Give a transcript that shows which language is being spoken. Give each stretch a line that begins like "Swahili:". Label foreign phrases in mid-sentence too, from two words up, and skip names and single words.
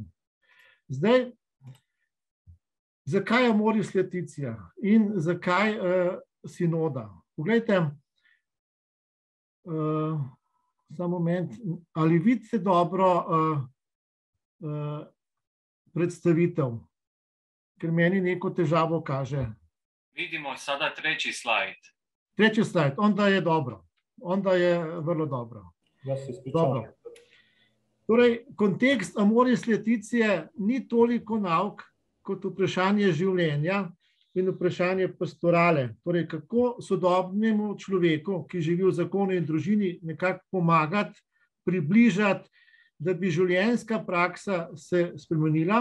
Slovenian: Zdaj, zakaj Amoris Laetitia in zakaj sinoda? Poglejte, samo moment, ali vidite dobro predstavitev, ker meni neko težavo kaže.
Croatian: Vidimo sada treći slajd. Treći slajd, onda je dobro. Onda je vrlo dobro. Jaz se ispričavam.
Slovenian: Torej, kontekst Amoris Laetitia ni toliko nauk kot vprašanje življenja in vprašanje pastorale. Torej, kako sodobnemu človeku, ki živi v zakonu in družini, nekako pomagati, približati, da bi življenjska praksa se spremenila.